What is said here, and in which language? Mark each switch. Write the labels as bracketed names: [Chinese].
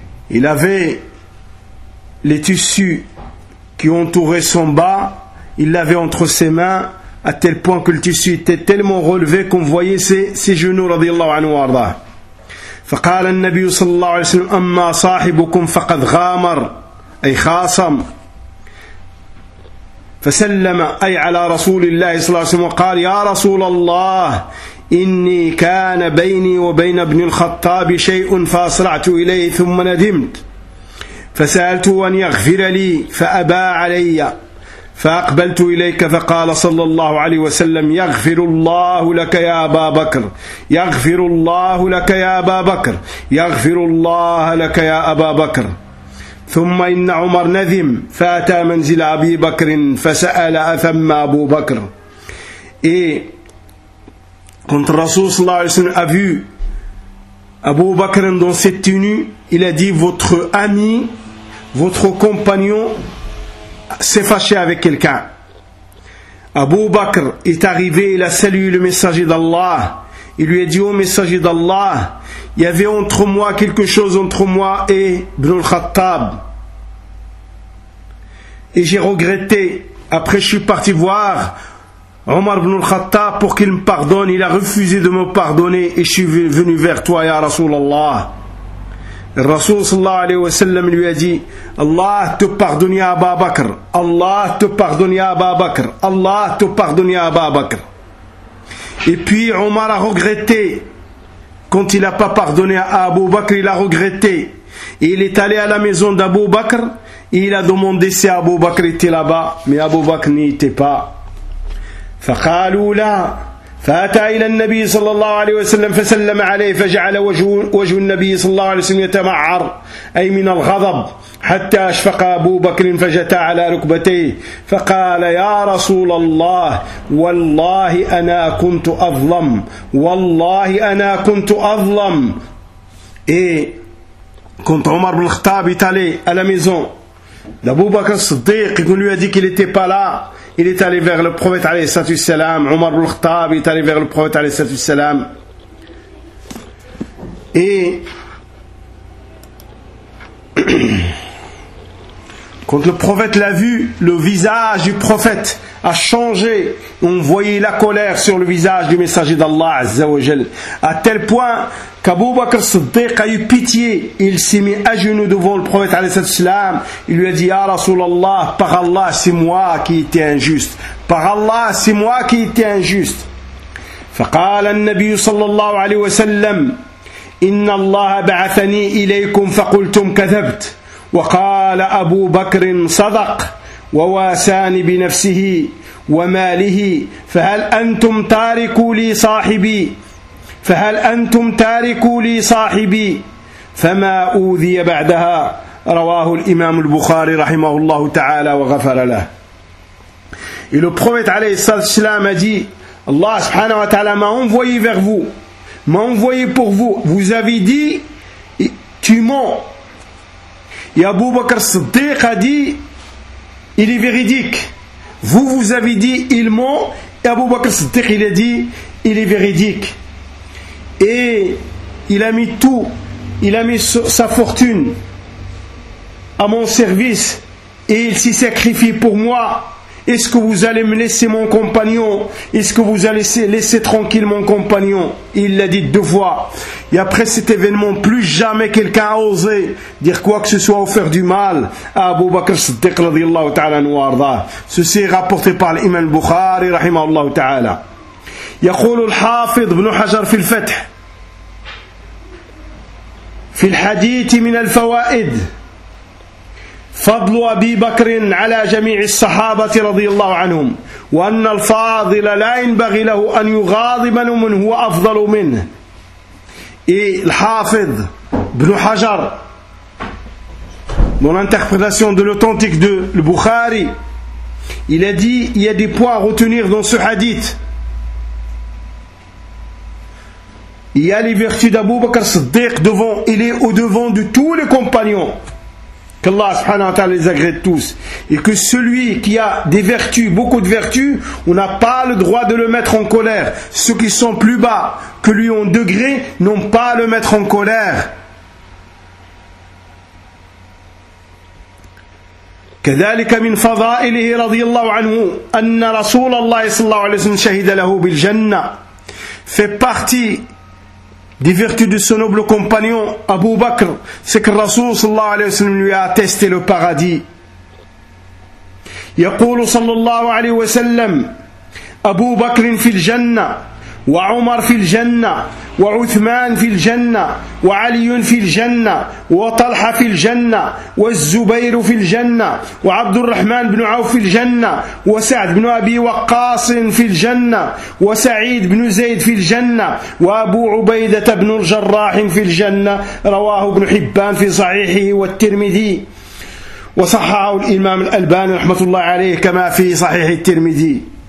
[French] Il avait les tissus qui entouraient son bas, il l'avait entre ses mains à tel point que le tissu était tellement relevé qu'on voyait ses genoux [Arabic] radiyallahu anhu arda. فقال النبي صلى الله عليه وسلم أما صاحبكم فقد غامر أي خاصم فسلم أي على رسول الله صلى الله عليه وسلم وقال يا رسول الله إني كان بيني وبين ابن الخطاب شيء فأسرعت إليه ثم ندمت فسألت أن يغفر لي فأبى علي فأقبلت إليك فقال صلى الله عليه وسلم يغفر الله لك يا أبا بكر يغفر الله لك يا أبا بكر يغفر الله لك يا أبا بكر. ثم إن عمر نذم فأتى منزل أبي بكر فسأل أثم أبو بكر. كنت الرسول صلى الله عليه وسلم أفو أبو بكر [French] dans cette tenue, il a dit votre ami, votre compagnon s'est fâché avec quelqu'un. Abu Bakr est arrivé, il a salué le messager d'Allah. Il lui a dit, au messager d'Allah, il y avait entre moi quelque chose entre moi et Ibn al-Khattab. Et j'ai regretté. Après, je suis parti voir Omar ibn al-Khattab, pour qu'il me pardonne, il a refusé de me pardonner et je suis venu vers toi, [Arabic] ya Rasulallah. [French] Le Rasul [Arabic] sallallahu alayhi wa sallam [French] lui a dit, Allah te pardonne ya Aba Bakr, Allah te pardonne ya Aba Bakr, Allah te pardonne ya Aba Bakr. Et puis Omar a regretté, quand il n'a pas pardonné à Abu Bakr, il a regretté. Et il est allé à la maison d'Abu Bakr et il a demandé si Abu Bakr était là-bas, mais Abu Bakr n'y était pas. [Arabic] فقالوا لا فأتى إلى النبي صلى الله عليه وسلم فسلم عليه فجعل وجه النبي صلى الله عليه وسلم يتمعر أي من الغضب حتى أشفق أبو بكر فجتا على ركبتيه فقال يا رسول الله والله أنا كنت أظلم والله أنا كنت أظلم إيه كنت عمر بن الخطاب تالي على ميزون أبو بكر الصديق يقول لي هذيك اللي تيبا لا. [French] Il est allé vers le prophète [Arabic] alayhi salatu wassalam. [French] Omar ibn al-Khattab est allé vers le prophète alayhi salatu wassalam. Et quand le prophète l'a vu, le visage du prophète a changé. On voyait la colère sur le visage du messager d'Allah azza wa jal. À tel point qu'Abu Bakr Siddiq a eu pitié. Il s'est mis à genoux devant le prophète [Arabic] alayhi salatu wassalam. [French] Il lui a dit, [Arabic] Ya Rasulallah, [French] par Allah, c'est moi qui étais injuste. Par Allah, c'est moi qui étais injuste. [Arabic] فقال النبي صلى الله عليه وسلم إن الله بعثني إليكم فقلتم كذبت وقال أبو بكر صدق وواساني بنفسه وماله فهل أنتم تاركوا لي صاحبي فهل أنتم تاركوا لي صاحبي فما أوذي بعدها رواه الإمام البخاري رحمه الله تعالى وغفر له. [French] Et le prophète [Arabic] عليه الصلاة والسلام [French] a dit, Allah [Arabic] سبحانه وتعالى [French] m'a envoyé vers vous, m'a envoyé pour vous. Vous avez dit, tu mens. Et Abu Bakr Siddiq a dit, il est véridique. Vous, vous avez dit, il ment. Et Abu Bakr Siddiq, il a dit, il est véridique. Et il a mis tout, il a mis sa fortune à mon service. Et il s'y sacrifie pour moi. Est-ce que vous allez me laisser mon compagnon? Est-ce que vous allez laisser tranquille mon compagnon? Il l'a dit deux fois. Et après cet événement, plus jamais quelqu'un a osé dire quoi que ce soit ou faire du mal à Abu Bakr Siddiq [Arabic] radiallahu ta'ala anhu arda. [French] Ceci est rapporté par l'imam Bukhari [Arabic] rahimahullah ta'ala. يقول الحافظ ابن حجر في الفتح في الحديث من الفوائد فضل أبي بكر على جميع الصحابة رضي الله عنهم وأن الفاضل لا ينبغي له أن يغاضب من هو أفضل منه. [French] الحافظ ابن حجر dans l'interprétation de l'authentique de Bukhari, il a dit, il y a des points à retenir dans ce hadith. Il y a les vertus d'Abu Bakr Siddiq devant, il est au devant de tous les compagnons. Qu'Allah [Arabic] subhanahu wa ta'ala [French] les agrée tous. Et que celui qui a des vertus, beaucoup de vertus, on n'a pas le droit de le mettre en colère. Ceux qui sont plus bas que lui en degré n'ont pas à le mettre en colère. [Arabic] كذلك من فضائله رضي الله عنه أن رسول الله صلى الله عليه وسلم شهد له بالجنة. [French] Fait partie des vertus de son noble compagnon Abu Bakr, c'est que Rasoul [Arabic] sallallahu alayhi wa sallam [French] lui a attesté le paradis. [Arabic] يقول صلى الله عليه وسلم Abu Bakr في الجنة وعمر في الجنة وعثمان في الجنة وعلي في الجنة وطلحة في الجنة والزبير في الجنة وعبد الرحمن بن عوف في الجنة وسعد بن أبي وقاص في الجنة وسعيد بن زيد في الجنة وأبو عبيدة بن الجراح في الجنة رواه ابن حبان في صحيحه والترمذي وصححه الإمام الألباني رحمة الله عليه كما في صحيح الترمذي.